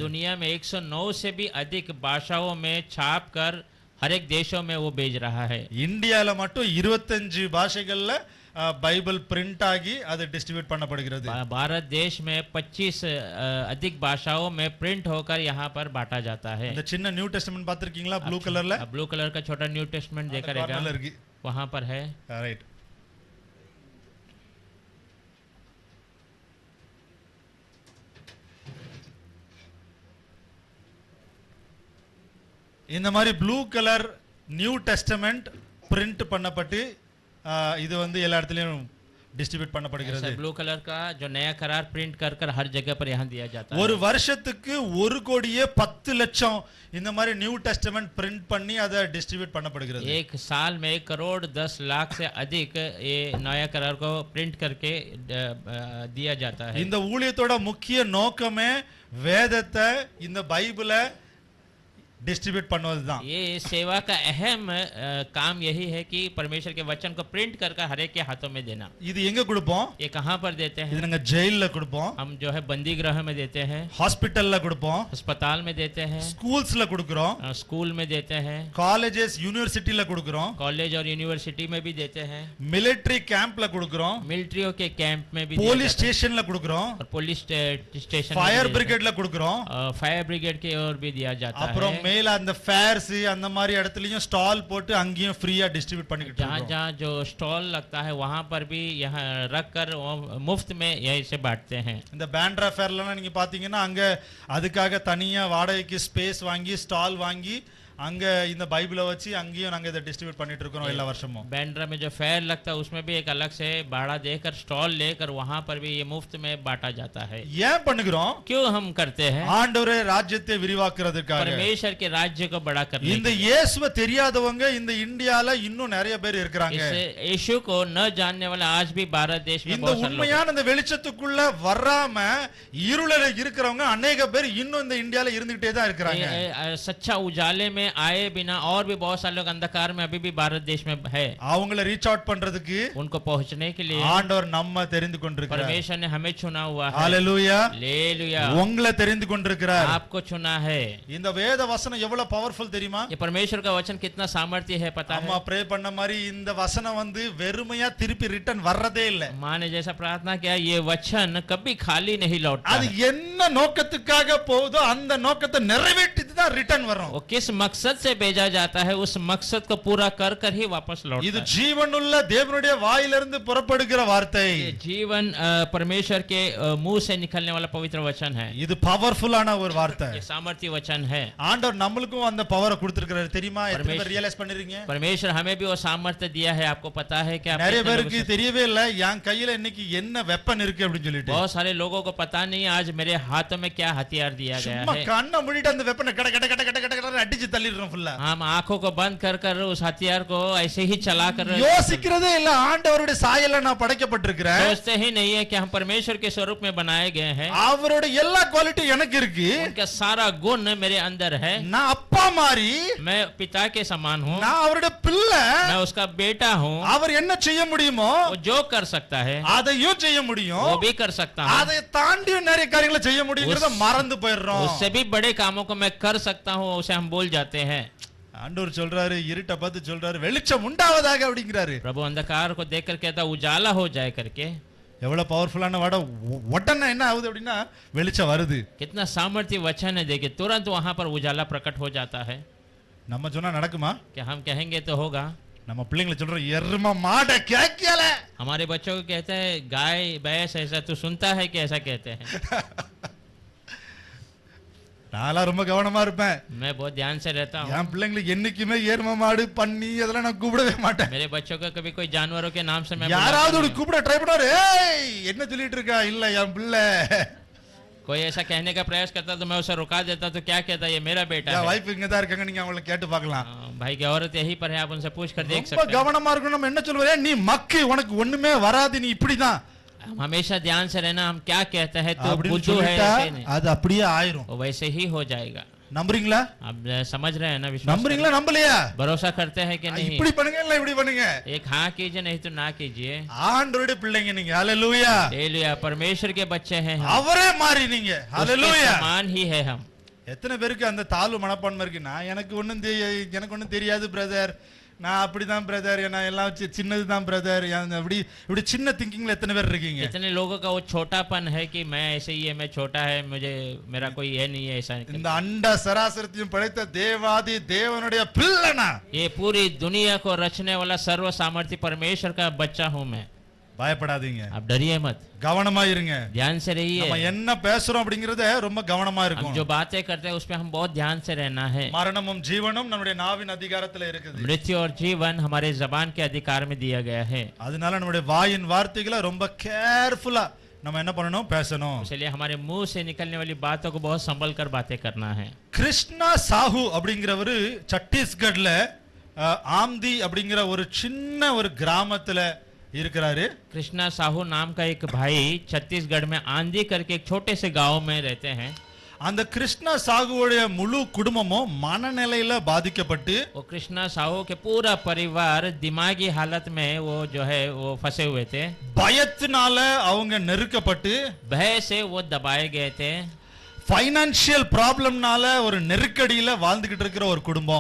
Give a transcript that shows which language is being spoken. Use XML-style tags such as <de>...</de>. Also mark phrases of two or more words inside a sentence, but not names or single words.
<hi>दुनिया में 109 से भी अधिक भाषाओं में छाप कर हर एक देशों में वो भेज रहा है।</hi> <ta>இந்தியால மட்டும் 25 பாஷைகள்ல பைபிள் பிரிண்ட் ஆகி அது டிஸ்ட்ரிபியூட் பண்ணப்படுகிறது.</ta> <hi>भारत देश में 25 अधिक भाषाओं में प्रिंट होकर यहाँ पर बांटा जाता है।</hi> <ta>இந்த சின்ன நியூ டெஸ்டமென்ட் பாத்திருக்கீங்களா</ta> <en>blue color? blue color</en> <hi>का छोटा न्यू टेस्टमेंट देखा</hi> <ta>கார்னர்ல இருக்கு.</ta> <hi>वहाँ पर है।</hi> <ta>ரைட். இந்த மாதிரி</ta> <en>blue color New Testament print</en> <ta>பண்ணப்பட்டு இது வந்து எல்லா இடத்துலயும் டிஸ்ட்ரிபியூட் பண்ணப்படுகிறது.</ta> <en>blue color</en> <hi>का जो नया करार प्रिंट कर कर हर जगह पर यहाँ दिया जाता है।</hi> <ta>ஒரு வருஷத்துக்கு 1 கோடியே 10 லட்சம் இந்த மாதிரி நியூ டெஸ்டமென்ட் பிரிண்ட் பண்ணி அதை டிஸ்ட்ரிபியூட் பண்ணப்படுகிறது.</ta> <hi>एक साल में 1 करोड़ 10 लाख से अधिक ये नया करार को प्रिंट करके दिया जाता है।</hi> <ta>இந்த ஊழியத்தோட முக்கிய நோக்கமே வேதத்தை இந்த பைபிளை डिस्ट्रीब्यूट பண்ணுவதுதான்.</ta> <hi>ये सेवा का अहम काम यही है कि परमेश्वर के वचन को प्रिंट कर कर हर एक के हाथों में देना।</hi> <ta>இது எங்க கொடுப்போம்?</ta> <hi>ये कहाँ पर देते हैं?</hi> <ta>இது நாங்க ஜெயில்ல கொடுப்போம்.</ta> <hi>हम जो है बंदी गृह में देते हैं,</hi> <ta>ஹாஸ்பிடல்ல கொடுப்போம்,</ta> <hi>अस्पताल में देते हैं,</hi> <ta>ஸ்கூல்ஸ்ல கொடுக்கிறோம்,</ta> <hi>स्कूल में देते हैं,</hi> <en>colleges university</en> <ta>கொடுக்கிறோம்,</ta> <hi>कॉलेज और यूनिवर्सिटी में भी देते हैं,</hi> <en>military camp</en> <ta>கொடுக்கிறோம்,</ta> <hi>मिलिट्रियों के कैंप में भी</hi> <en>police station</en> <ta>கொடுக்கிறோம்,</ta> <hi>और</hi> <en>police station, fire brigade</en> <ta>கொடுக்கிறோம்,</ta> <en>fire brigade</en> <hi>की ओर भी दिया जाता है।</hi> <ta>அப்புறம் மேல அந்த ஃபேர்ஸ் அந்த மாதிரி இடத்துலயும் ஸ்டால் போட்டு அங்கேயும்</ta> <en>free distribute</en> <ta>பண்ணிக்கிட்டு</ta> <hi>जहाँ</hi> <ta>இருக்கோம்.</ta> <hi>जहाँ जो स्टॉल लगता है वहाँ पर भी यहाँ रख कर मुफ्त में यही से बांटते हैं।</hi> <ta>இந்த பேண்ட்ரா ஃபேர்லாம் நீங்க பாத்தீங்கன்னா அங்க அதுக்காக தனியா வாடகைக்கு ஸ்பேஸ் வாங்கி ஸ்டால் வாங்கி அங்க இந்த பைபிளை வச்சு அங்கேயும் நாங்க இதை டிஸ்ட்ரிபியூட் பண்ணிட்டு இருக்கோம் எல்லா வருஷமும்.</ta> <hi>बैंड्रा में जो फेयर लगता है उसमें भी एक अलग से भाड़ा देकर स्टॉल लेकर वहाँ पर भी ये मुफ्त में बांटा जाता है।</hi> <ta>ஏன் பண்ணுகிறோம்?</ta> <hi>क्यों हम करते हैं?</hi> <ta>ஆண்டவரே ராஜ்யத்தை விரிவாக்குறதுக்காக.</ta> <hi>परमेश्वर के राज्य को बड़ा करने</hi> <ta>இந்த இயேசுவை தெரியாதவங்க இந்த இந்தியால இன்னும் நிறைய பேர் இருக்காங்க.</ta> <hi>इस यीशु को न जानने वाले आज भी भारत देश में</hi> <ta>இந்த</ta> <hi>बहुत सारे लोग</hi> <ta>உண்மையான இந்த வெளிச்சத்துக்குள்ள வராம இருளல இருக்கிறவங்க अनेक பேர் இன்னும் இந்த இந்தியால இருந்துட்டே தான் இருக்காங்க.</ta> <hi>सच्चा उजाले में आए बिना और भी बहुत सारे लोग अंधकार में अभी भी भारत देश में है।</hi> <ta>அவங்கள</ta> <en>reach out</en> <ta>பண்றதுக்கு</ta> <hi>उनको पहुंचने के लिए</hi> <ta>ஆண்டவர் நம்ம தெரிந்து கொண்டிருக்கிறார்.</ta> <hi>परमेश्वर ने हमें चुना हुआ है।</hi> <ta>ஹalleluya.</ta> <hi>हालेलुया।</hi> <ta>உங்களை தெரிந்து கொண்டிருக்கிறார்.</ta> <hi>आपको चुना है।</hi> <ta>இந்த வேத வசனம் எவ்வளவு பவர்ஃபுல் தெரியுமா?</ta> <hi>ये परमेश्वर का वचन कितना सामर्थ्य है पता है?</hi> <ta>அம்மா ப்ரே பண்ண மாதிரி இந்த வசனம் வந்து வெறுமையா திருப்பி ரிட்டர்ன் வர்றதே இல்ல.</ta> <hi>माँ ने जैसा प्रार्थना किया ये वचन कभी खाली नहीं लौटता।</hi> <ta>அது என்ன நோக்கத்துக்காக போகுதோ அந்த நோக்கத்தை நிறைவேற்றிட்டு தான் ரிட்டர்ன் வரும்.</ta> <hi>वो किस मकसद से भेजा जाता है उस मकसद को पूरा कर कर ही वापस लौटता है।</hi> <ta>இது ஜீவனுள்ள தேவனுடைய வாயிலிருந்து புறப்படுகிற வார்த்தை.</ta> <hi>ये जीवन परमेश्वर के मुंह से निकलने वाला पवित्र वचन है।</hi> <ta>இது பவர்ஃபுல்லான ஒரு வார்த்தை.</ta> <hi>ये सामर्थ्य वचन है।</hi> <ta>ஆண்டவர் நம்மளுக்கும் அந்த பவரை கொடுத்திருக்காரு தெரியுமா? எத்தனை பேர் ரியலைஸ் பண்ணிருக்கீங்க?</ta> <hi>परमेश्वर हमें भी वो सामर्थ्य दिया है। आपको पता है क्या?</hi> <ta>நிறைய பேருக்கு தெரியவே இல்ல என் கையில இன்னைக்கு என்ன வெப்பன் இருக்கு அப்படினு சொல்லிட்டு.</ta> <hi>बहुत सारे लोगों को पता नहीं आज मेरे हाथों में क्या हथियार दिया गया है।</hi> <ta>சும்மா கண்ணை மூடிட்டு அந்த வெப்பனை கட கட கட கட கட அடிச்சு தள்ளிடுறோம் ஃபுல்லா.</ta> <hi>हम आंखों को बंद कर कर उस हथियार को ऐसे ही चला कर</hi> <ta>யோசிக்கிறதே இல்ல ஆண்டவருடைய சாயல்ல நான் படைக்கப்பட்டிருக்கிறேன்.</ta> <hi>सोचते ही नहीं है कि हम परमेश्वर के स्वरूप में बनाए गए हैं।</hi> <ta>அவருடைய எல்லா குவாலிட்டி எனக்கு இருக்கு.</ta> <hi>उनका सारा गुण मेरे अंदर है।</hi> <ta>நான் அப்பா மாதிரி,</ta> <hi>मैं पिता के समान हूँ,</hi> <ta>நான் அவருடைய பிள்ளை,</ta> <hi>मैं उसका बेटा हूँ।</hi> <ta>அவர் என்ன செய்ய முடியுமோ</ta> <hi>वो जो कर सकता है</hi> <ta>அதையும் செய்ய முடியும்.</ta> <hi>वो भी कर सकता हूँ।</hi> <ta>அதை தாண்டி நிறைய காரியங்களை செய்ய முடியும்ங்கறத மறந்து போயிடுறோம்.</ta> <hi>उससे भी बड़े कामों को मैं कर सकता हूँ उसे हम भूल जाते हैं।</hi> <ta>ஆண்டவர் சொல்றாரு இருட்ட பார்த்து சொல்றாரு வெளிச்சம் உண்டாவதாக அப்படிங்கிறாரு.</ta> <hi>प्रभु अंधकार को देखकर कहता उजाला हो जाए करके।</hi> <ta>எவ்வளவு பவர்ஃபுல்லான வாட உடனே என்ன ஆகுது அப்படின்னா வெளிச்சம் வருது.</ta> <hi>कितना सामर्थ्य वचन है देखिए तुरंत वहां पर उजाला प्रकट हो जाता है।</hi> <ta>நம்ம சொன்னா நடக்குமா?</ta> <hi>क्या हम कहेंगे तो होगा?</hi> <ta>நம்ம பிள்ளைங்களை சொல்றோம் எருமை மாட கேக்கல.</ta> <hi>हमारे बच्चों को कहते हैं गाय भैंस ऐसा तू सुनता है कि ऐसा कहते हैं?</hi> <ta>நான்லாம் ரொம்ப கவனமா இருப்பேன்.</ta> <hi>मैं बहुत ध्यान से रहता हूँ।</hi> <ta>என் பிள்ளைங்களுக்கு என்னைக்குமே எருமை மாடு பன்னி அதெல்லாம் நான் கூப்பிடவே மாட்டேன்.</ta> <hi>मेरे बच्चों को कभी कोई जानवरों के नाम से मैं</hi> <ta>யாராவது ஒரு கூப்பிட ட்ரை பண்ணாரு ஏய் என்ன சொல்லிட்டு இருக்கா? இல்ல என் பிள்ளை.</ta> <hi>कोई ऐसा कहने का प्रयास करता तो मैं उसे रुका देता तो क्या कहता ये मेरा बेटा</hi> <ta>என்</ta> <hi>है।</hi> <ta>வைஃப் இங்க தான் இருக்காங்க நீங்க அவங்கள கேட்டு பார்க்கலாம்.</ta> <hi>भाई की औरत यही पर है आप उनसे पूछ कर देख</hi> <ta>ரொம்ப</ta> <hi>सकते हैं।</hi> <ta>கவனமா இருக்கணும். நம்ம என்ன சொல்லுவோம்? நீ மக்கு உனக்கு ஒண்ணுமே வராது நீ இப்படிதான்.</ta> <hi>हम हमेशा ध्यान से रहना हम क्या कहते हैं तो</hi> <ta>அப்படின்னு</ta> <hi>बुद्धू है</hi> <ta>சொல்லிட்டா</ta> <hi>ऐसे नहीं।</hi> <ta>அது அப்படியே ஆயிரும்.</ta> <hi>वो वैसे ही हो जाएगा।</hi> <ta>நம்புறீங்களா?</ta> <hi>आप समझ रहे हैं ना? विश्वास</hi> <ta>நம்புறீங்களா நம்பலையா?</ta> <hi>भरोसा करते हैं कि नहीं?</hi> <ta>இப்படி பண்ணுங்க இல்ல இப்படி பண்ணுங்க.</ta> <hi>एक हाँ कीजिए नहीं तो ना कीजिए।</hi> <ta>ஆண்டவருடைய பிள்ளைங்க நீங்க. ஹalleluya.</ta> <hi>हालेलुया परमेश्वर के बच्चे हैं हम।</hi> <ta>அவரே மாறி நீங்க.</ta> <hi>उसके</hi> <ta>ஹalleluya.</ta> <hi>समान ही है हम।</hi> <ta>எத்தனை பேருக்கு அந்த தாழ்வு மனப்பான்மை இருக்குன்னா எனக்கு ஒன்றும் தெரியாது பிரதர், நான் அப்படிதான் பிரதர், என்ன எல்லாம் சின்னதுதான் பிரதர், அப்படி இப்படி சின்ன திங்கிங்ல எத்தனை பேர் இருக்கீங்க?</ta> <hi>कितने लोगों का वो छोटापन है कि मैं ऐसे ही है, मैं छोटा है, मुझे मेरा कोई है नहीं है ऐसा।</hi> <ta>இந்த அண்ட சராசரத்தையும் படைத்த தேவாதி தேவனுடைய பிள்ளைனா,</ta> <hi>ये पूरी दुनिया को रचने वाला सर्व सामर्थ्य परमेश्वर का बच्चा हूं मैं।</hi> <ta>பயப்படாதீங்க,</ta> <hi>आप डरिए मत,</hi> <ta>கவனமா இருங்க.</ta> <hi>ध्यान से</hi> <ta>நம்ம</ta> <hi>रहिए।</hi> <ta>என்ன பேசுறோம் அப்படிங்கறத ரொம்ப கவனமா</ta> <hi>हम</hi> <ta>இருக்கும்.</ta> <hi>जो बातें करते हैं उसमें हम बहुत ध्यान से रहना है।</hi> <ta>மரணமும் ஜீவனும் நம்முடைய நாவின் அதிகாரத்துல இருக்குது.</ta> <hi>मृत्यु और जीवन हमारे जबान के अधिकार में दिया गया है,</hi> <ta>அதனால நம்முடைய வாயின் வார்த்தைகளை ரொம்ப கேர்ஃபுல்லா நம்ம என்ன பண்ணணும், பேசணும்.</ta> <hi>इसलिए हमारे मुंह से निकलने वाली बातों को बहुत संभल कर बातें करना है।</hi> <ta>கிருஷ்ணா சாஹூ அப்படிங்கிறவரு சத்தீஸ்கட்ல ஆம்தி அப்படிங்கிற ஒரு சின்ன ஒரு கிராமத்துல இருக்கிறாரு.</ta> <hi>कृष्णा साहू नाम का एक भाई छत्तीसगढ़ में आंधी करके एक छोटे से गांव में रहते हैं।</hi> <ta>அந்த கிருஷ்ணா சாகுவோடைய முழு குடும்பமும் மனநிலையில பாதிக்கப்பட்டு</ta> <hi>वो कृष्णा साहू के पूरा परिवार दिमागी हालत में वो जो है वो फंसे हुए थे,</hi> <ta>பயத்தினால அவங்க நெருக்கப்பட்டு</ta> <hi>भय से वो दबाए गए थे,</hi> <en>financial problem</en> <ta>ஒரு நெருக்கடியில வாழ்ந்துகிட்டு இருக்கிற ஒரு குடும்பம்.</ta>